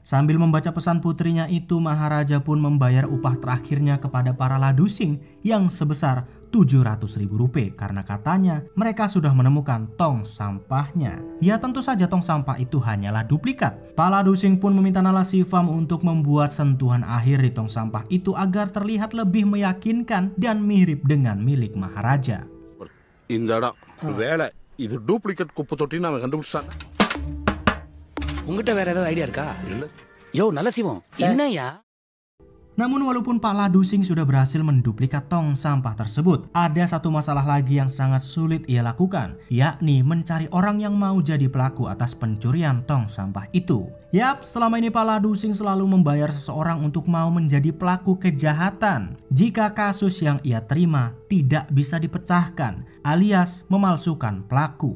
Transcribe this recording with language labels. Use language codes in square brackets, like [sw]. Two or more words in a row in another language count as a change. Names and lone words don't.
[id] Sambil membaca pesan putrinya itu, Maharaja pun membayar upah terakhirnya kepada para ladusing yang sebesar Rp700.000 karena katanya mereka sudah menemukan tong sampahnya. Ya tentu saja tong sampah itu hanyalah duplikat. Para ladusing pun meminta Nala Shivram untuk membuat sentuhan akhir di tong sampah itu agar terlihat lebih meyakinkan dan mirip dengan milik Maharaja. [ta] இந்த இடம் வேலை இது டூப்ளிகேட் குப்பை தொட்டின்னு அவன் கண்டுபிடிச்சான். உங்ககிட்ட வேற ஏதாவது ஐடியா இருக்கா? இல்ல. [id] Yo, nala Siwong. Ini ya. Namun walaupun Pak Ladusing sudah berhasil menduplikat tong sampah tersebut, ada satu masalah lagi yang sangat sulit ia lakukan, yakni mencari orang yang mau jadi pelaku atas pencurian tong sampah itu. Yap, selama ini Pak Ladusing selalu membayar seseorang untuk mau menjadi pelaku kejahatan jika kasus yang ia terima tidak bisa dipecahkan, alias memalsukan pelaku.